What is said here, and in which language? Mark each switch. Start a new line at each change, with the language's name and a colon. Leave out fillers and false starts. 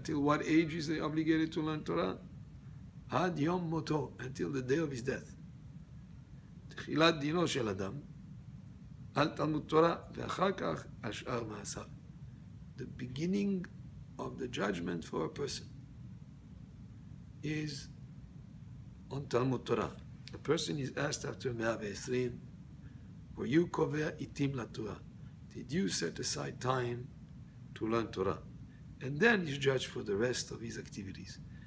English: Till what age is he obligated to learn Torah? Ad yom moto, until the day of his death.
Hebrew: תחילת דינו של אדם, על תלמוד תורה, ואחר כך השאר מעשיו.
English: The beginning of the judgment for a person is on Talmud Torah. A person is asked after 120, were you קובע עתים לתורה? Did you set aside time to learn Torah? And then he's judged for the rest of his activities.